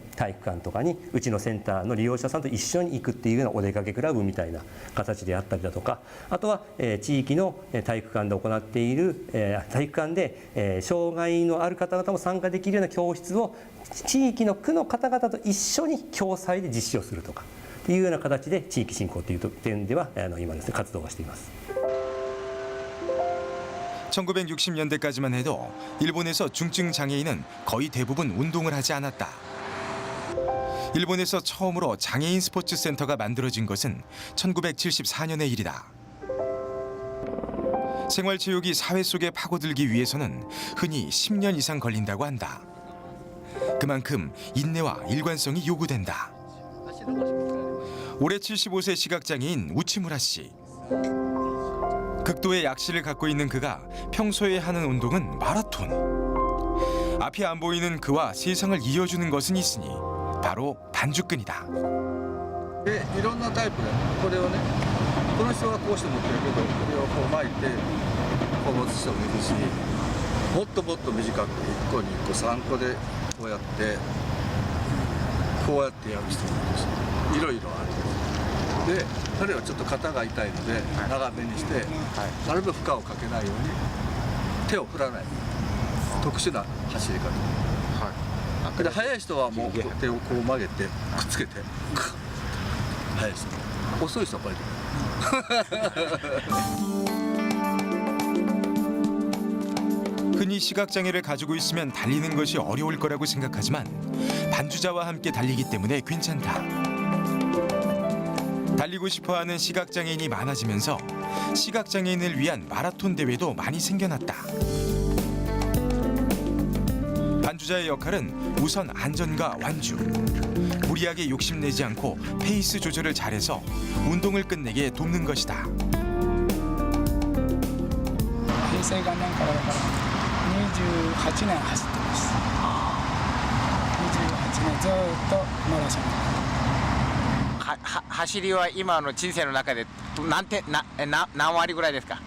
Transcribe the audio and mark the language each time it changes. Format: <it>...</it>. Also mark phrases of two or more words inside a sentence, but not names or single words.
<ja>体育館とかにうちのセンターの利用者さんと一緒に行くっていうようなお出かけクラブみたいな形であったりだとか、あとは、地域の体育館で行っている、体育館で、障害のある方々も参加できるような教室を地域の区の方々と一緒に共催で実施をするとかっていうような形で地域振興という点では今ですね活動をしています。</ja> <ko>1960년대까지만 해도 일본에서 중증 장애인은 거의 대부분 운동을 하지 않았다. 일본에서 처음으로 장애인 스포츠 센터가 만들어진 것은 1974년의 일이다. 생활체육이 사회 속에 파고들기 위해서는 흔히 10년 이상 걸린다고 한다. 그만큼 인내와 일관성이 요구된다. 올해 75세 시각장애인 우치무라 씨. 극도의 약시를 갖고 있는 그가 평소에 하는 운동은 마라톤. 앞이 안 보이는 그와 세상을 이어주는 것은 있으니 바로 반죽근이다.</ko> <ja>いろんなタイプでこれをねこの人はこうして持ってるけどこれをこう巻いてこう持つ人もいるしもっともっと短く1個2個3個でこうやってやる人もいるしいろいろある。で彼はちょっと肩が痛いので長めにしてなるべく負荷をかけないように手を振らない特殊な走り方。で速い人はもう手をこう曲げてくっつけて速い人遅い人はこれで</ja> <ko>흔히 시각장애를 가지고 있으면 달리는 것이 어려울 거라고 생각하지만 반주자와 함께 달리기 때문에 괜찮다. 달리고 싶어하는 시각장애인이 많아지면서 시각장애인을 위한 마라톤 대회도 많이 생겨났다. 반주자의 역할은 우선 안전과 완주. 무리하게 욕심내지 않고 페이스 조절을 잘해서 운동을 끝내게 돕는 것이다.</ko> <ja>平成元年からだから28年走ってます。28年ずっとマラソン。走りは今の人生の中で何割ぐらいですか？</ja>